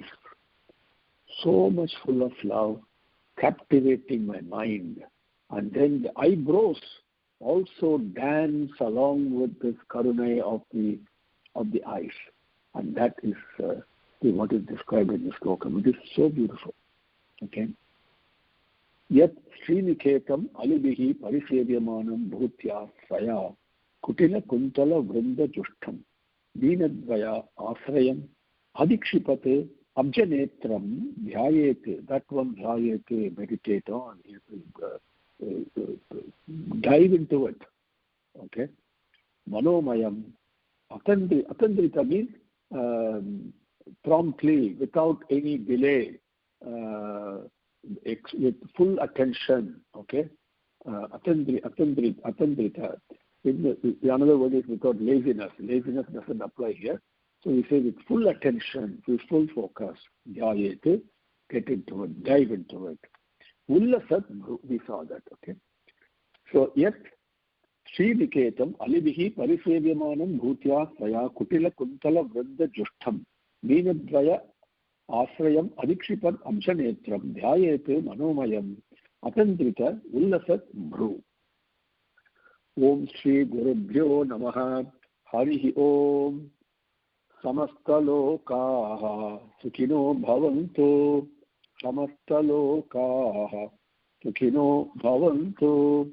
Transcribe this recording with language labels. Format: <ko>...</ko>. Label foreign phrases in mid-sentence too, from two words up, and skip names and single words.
<en>So much full of love, captivating my mind. And then the eyebrows also dance along with this karunai of the eyes. And that is what is described in the slokam. It is so beautiful. Okay?</en> <sa>Yet Sriniketam alibihi parisevyamanam bhutya saya kutila kuntala vrinda jushtam deenadvaya asrayam adikshipate abjanetram dhyayete.</sa> <en>That one dhyayete, meditate on, dive into it. Okay?</en> <sa>Manomayam atandrita</sa> <en>means promptly, without any delay, with full attention. Okay? Atandrita. Another word is without laziness. Laziness doesn't apply here. So we say with full attention, with full focus. Dhyayete get into it, dive into it. Ullasat, we saw that, okay? So, yet,</en> <sa>Sridiketam alibihi parisevyamanam bhutya svaya kutila kuntala vridda jushtam deenadvaya asrayam adikshipat amshanetram dhyayete manomayam atandrita ullasat bhru. Om Shri Gurubhyo Namaha. Harihi Om. Samastalokaha Sukhino Bhavantu. Samastalokaha Sukhino Bhavantu.</sa>